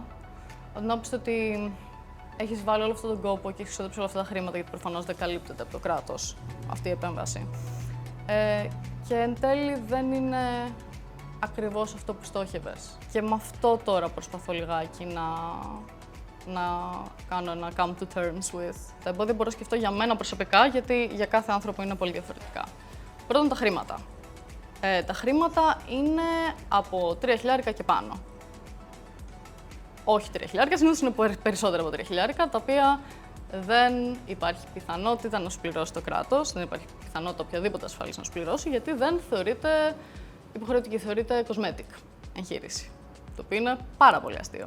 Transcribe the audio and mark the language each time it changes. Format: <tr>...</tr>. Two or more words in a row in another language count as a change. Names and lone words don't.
<el>Να πεις ότι έχεις βάλει όλο αυτόν τον κόπο και έχεις ξοδέψει όλα αυτά τα χρήματα, γιατί προφανώς δεν καλύπτεται από το κράτος αυτή η επέμβαση. Και εν τέλει δεν είναι ακριβώς αυτό που στόχευες. Και με αυτό τώρα προσπαθώ λιγάκι να κάνω ένα</el> <en>come to terms with.</en> <el>Τα εμπόδια μπορώ να σκεφτώ για μένα προσωπικά, γιατί για κάθε άνθρωπο είναι πολύ διαφορετικά. Πρώτον, τα χρήματα. Τα χρήματα είναι από 3.000 και πάνω. Όχι 3.000, συνήθως είναι περισσότερα από 3.000, τα οποία δεν υπάρχει πιθανότητα να σου πληρώσει το κράτος, δεν υπάρχει πιθανότητα οποιαδήποτε ασφάλιση να σου πληρώσει, γιατί δεν θεωρείται υποχρεωτική, θεωρείται cosmetic εγχείρηση, το οποίο είναι πάρα πολύ αστείο.</el>